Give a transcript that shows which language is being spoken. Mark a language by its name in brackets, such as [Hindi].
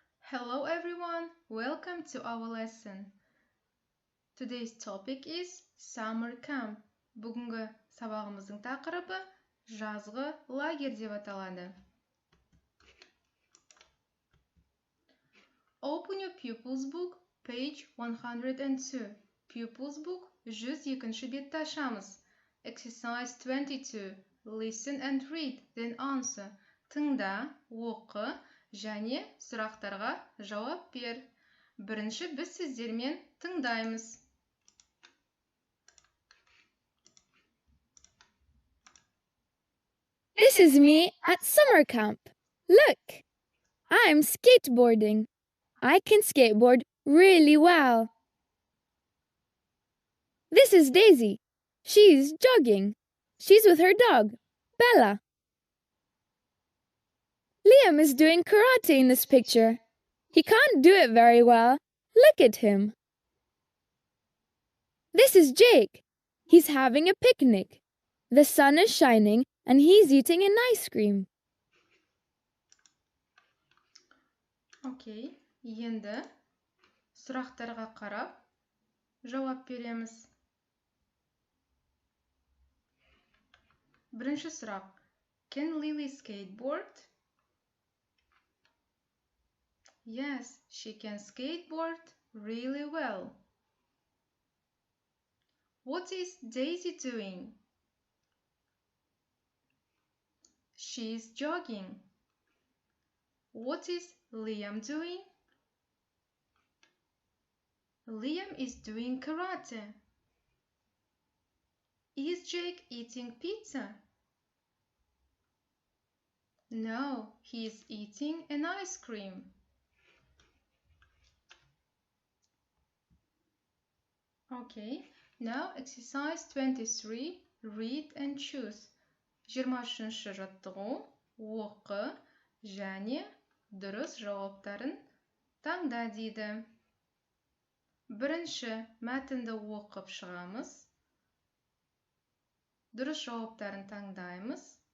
[English] Hello everyone, welcome to our lesson. Today's topic is summer camp. [Kazakh] Бүгінгі сабағымыздың тақырыбы жазғы лагерь деп аталады. [English] Open your pupils book, page 102. [Kazakh] Pupils book 102-ші бетті ашамыз. [English] Exercise 22. Listen and read, then answer. [Kazakh] Тыңда, оқы, және сұрақтарға жауап бер. Бірінші біз сіздермен тыңдаймыз. [English] This is me at summer camp. Look, I'm skateboarding. I can skateboard really well. This is Daisy. She's jogging. She's with her dog, Bella. Liam is doing karate in this picture. He can't do it very well. Look at him. This is Jake. He's having a picnic. The sun is shining and he's eating an ice cream. [Kazakh] Окей, енді сұрақтарға қарап жауап береміз. Бірінші сұрақ. [English] Can Lily skateboard? Yes, she can skateboard really well. What is Daisy doing? She's jogging. What is Liam doing? Liam is doing karate. Is Jake eating pizza? No, he is eating an ice cream. Okay, now exercise 23, read and choose. [Kazakh] 23-ші жаттығу, оқы және дұрыс жауаптарын таңда дейді. Бірінші мәтінді оқып шығамыз. Дұрыс жауаптарын таңдаймыз.